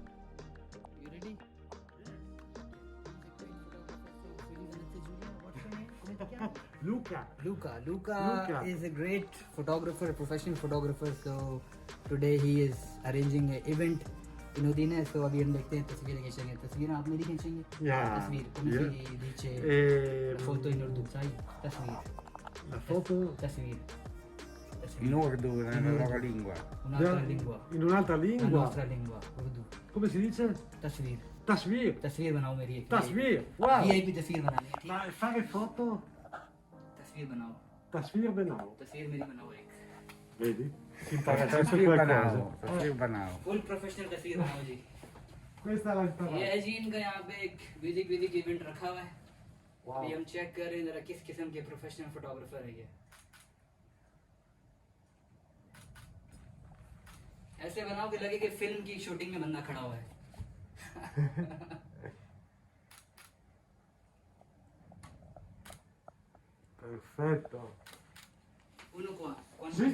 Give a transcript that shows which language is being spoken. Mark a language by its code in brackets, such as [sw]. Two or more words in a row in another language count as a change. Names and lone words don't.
[en] Luca Luca Luca. is a great photographer, a professional photographer. So today he is arranging an event in Udine. [ur] So ابھی ہم دیکھتے ہیں تصویریں کھینچیں گے۔ تصویریں آپ میری کھینچیں گے? [en] Yeah. [ur] तस्वीर come [en] Yeah. [it] si dice Ehm, foto in urdu, sai? Tasvir. la foto Tasvir. In urdu, nella In loro urdu. lingua. Un'altra lingua. in un'altra La lingua nostra lingua, urdu. come si dice [ur] तस्वीर tasvir تصویر بناؤ میری ایک tasvir wow وی آئی پی تصویر بنا لے، ٹھیک ہے? [it] fare foto [ur] تصویر بناؤ, تصویر بناؤ تصویر میری بناؤ ایک. [it] vedi si impara sempre [ur] Tasvir [it] qualcosa [ur] بناؤ، تصویر بناؤ. [en] full professional [ur] تصویر بناؤ جی. [it] questa l'ha [ur] ये [it] imparata [ur] ہے جی ان کا یہاں پہ ایک [en] music event [ur] رکھا ہوا ہے. [en] wow [ur] ابھی ہم چیک کر رہے ہیں ذرا کس قسم کے [en] professional photographer [ur] ہے یہ۔ ایسے بناؤ کہ لگے کہ فلم کی شوٹنگ میں بندہ کھڑا ہوا ہے. [it] perfetto Uno qua, con Sì.